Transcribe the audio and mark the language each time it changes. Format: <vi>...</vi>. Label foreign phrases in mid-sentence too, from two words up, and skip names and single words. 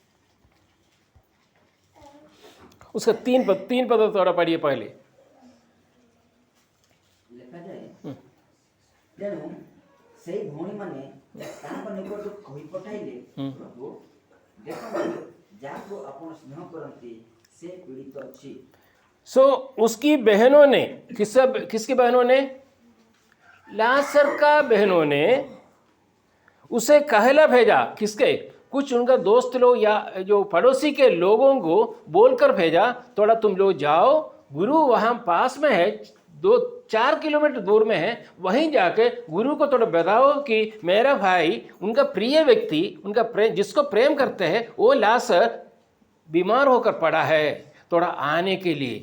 <hi>उसका 3 पद थोड़ा पढ़िए पहले।</hi> <or>ଲେଖା ଯାଏ ତେଣୁ ସେଇ ଭଉଣୀ ମାନେ ତାଙ୍କ ନିକଟକୁ କହି पठाइले</or> <hi>प्रभु देखो</hi> <or>ଯାହାକୁ ଆପଣ ସ୍ନେହ କରନ୍ତି ସେ ପୀଡ଼ିତ ଅଛି।</or> <hi>सो उसकी बहनों ने किसकी बहनों ने, लाजर का बहनों ने उसे कहला भेजा। किसके, कुछ उनका दोस्त लोग या जो पड़ोसी के लोगों को बोलकर भेजा, थोड़ा तुम लोग जाओ, गुरु वहाँ पास में है, 2-4 किलोमीटर दूर में है, वहीं जाके गुरु को थोड़ा बताओ कि मेरा भाई, उनका प्रिय व्यक्ति, उनका जिसको प्रेम करते हैं, वो लाजर बीमार होकर पड़ा है, थोड़ा आने के लिए।</hi>